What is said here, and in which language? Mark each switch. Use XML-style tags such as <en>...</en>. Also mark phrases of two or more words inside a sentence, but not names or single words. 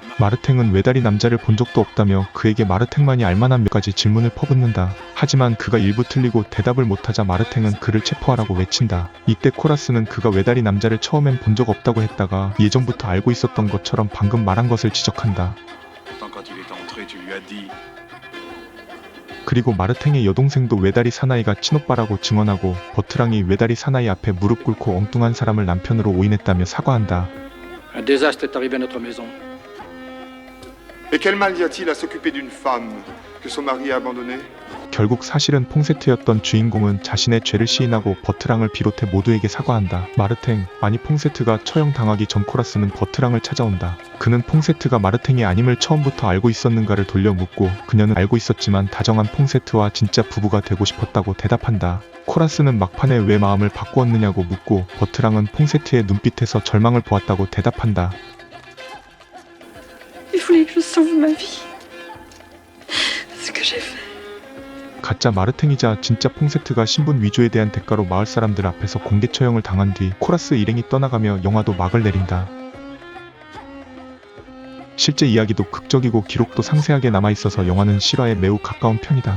<ko>마르탱은 외다리 남자를 본 적도 없다며 그에게 마르탱만이 알만한 몇 가지 질문을 퍼붓는다. 하지만 그가 일부 틀리고 대답을 못하자 마르탱은 그를 체포하라고 외친다. 이때 코라스는 그가 외다리 남자를 처음엔 본 적 없다고 했다가 예전부터 알고 있었던 것처럼 방금 말한 것을 지적한다.</ko> <fr>Pourtant, quand il est entré, tu lui as dit.</fr> <ko>그리고 마르탱의 여동생도 외다리 사나이가 친오빠라고 증언하고 버트랑이 외다리 사나이 앞에 무릎 꿇고 엉뚱한 사람을 남편으로 오인했다며 사과한다.</ko> <fr>Un désastre est arrivé à notre maison. Et quel mal y a-t-il à s'occuper d'une femme que son mari a abandonnée?</fr> <ko>결국 사실은 퐁세트였던 주인공은 자신의 죄를 시인하고 버트랑을 비롯해 모두에게 사과한다. 마르탱, 아니 퐁세트가 처형당하기 전 코라스는 버트랑을 찾아온다. 그는 퐁세트가 마르탱이 아님을 처음부터 알고 있었는가를 돌려 묻고 그녀는 알고 있었지만 다정한 퐁세트와 진짜 부부가 되고 싶었다고 대답한다. 코라스는 막판에 왜 마음을 바꾸었느냐고 묻고 버트랑은 퐁세트의 눈빛에서 절망을 보았다고 대답한다.</ko> <fr>Il voulait que je sauve ma vie. C'est ce que j'ai fait.</fr> <ko>가짜 마르탱이자 진짜 퐁세트가 신분 위조에 대한 대가로 마을 사람들 앞에서 공개 처형을 당한 뒤 코라스 일행이 떠나가며 영화도 막을 내린다. 실제 이야기도 극적이고 기록도 상세하게 남아있어서 영화는 실화에 매우 가까운 편이다.</ko>